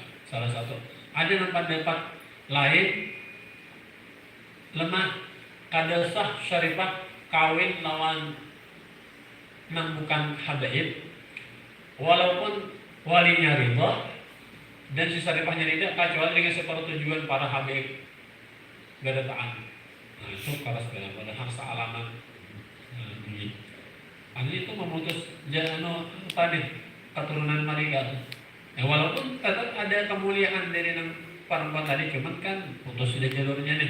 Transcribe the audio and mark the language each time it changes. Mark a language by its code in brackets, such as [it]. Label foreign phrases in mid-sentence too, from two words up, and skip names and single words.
[bjn] Salah satu. Ada yang pendapat lain lemah kada sah syarifah kawin lawan nang bukan habaib walaupun walinya ridha dan si syarifahnya tidak kecuali dengan sepertujuan para habaib gadataan. Itu keras benar pada hak sealaman. Itu memutus tadi keturunan mereka. Walaupun tetap ada kemuliaan dari nang perempuan tadi, cuman kan putus sudah jalurnya nih.